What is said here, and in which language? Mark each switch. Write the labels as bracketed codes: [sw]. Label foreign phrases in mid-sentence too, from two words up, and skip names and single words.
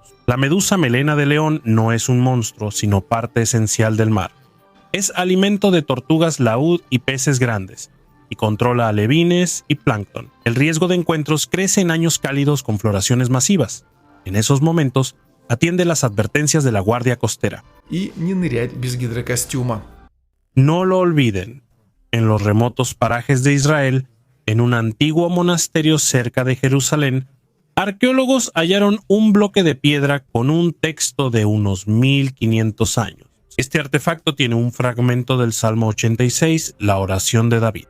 [es] La medusa melena de león no es un monstruo, sino parte esencial del mar. Es alimento de tortugas laúd y peces grandes, y controla alevines y plancton. El riesgo de encuentros crece en años cálidos con floraciones masivas. En esos momentos, atiende las advertencias de la Guardia Costera. [ru] И не нырять без гидрокостюма. [es] No lo olviden, en los remotos parajes de Israel, en un antiguo monasterio cerca de Jerusalén, arqueólogos hallaron un bloque de piedra con un texto de unos 1500 años. Este artefacto tiene un fragmento del Salmo 86, la oración de David.